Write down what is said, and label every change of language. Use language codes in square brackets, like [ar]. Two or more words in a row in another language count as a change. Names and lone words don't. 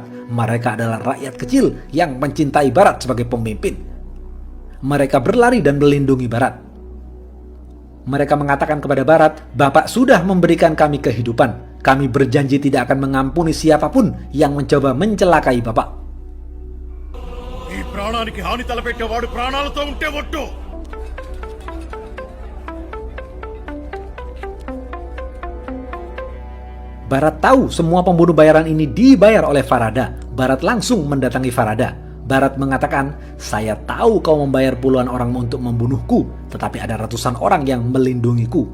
[id] Mereka adalah rakyat kecil yang mencintai Barat sebagai pemimpin. Mereka berlari dan melindungi Barat. Mereka mengatakan kepada Barat, "Bapak sudah memberikan kami kehidupan. Kami berjanji tidak akan mengampuni siapapun yang mencoba mencelakai Bapak." [te] ఈ ప్రాణానికి హాని తలపెట్టేవాడు ప్రాణాలతో ఉంటే ఒట్టు. [id] Barat tahu semua pembunuh bayaran ini dibayar oleh Farada. Barat langsung mendatangi Farada. Barat mengatakan, "Saya tahu kau membayar puluhan orang untuk membunuhku, tetapi ada ratusan orang yang melindungiku.